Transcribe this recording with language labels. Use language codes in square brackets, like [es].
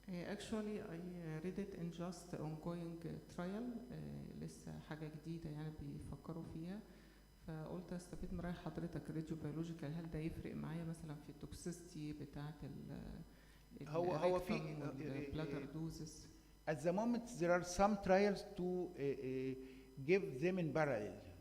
[en] Actually, I read it in just ongoing trial. [ar] لسه حاجة جديدة يعني بيفكروا فيها. فقلت استفيد من رأي حضرتك radiobiological، هل ده يفرق معايا مثلا في التوكسيستي بتاعة هو في [en] bladder doses؟ At the moment, there are some trials to give them in parallel.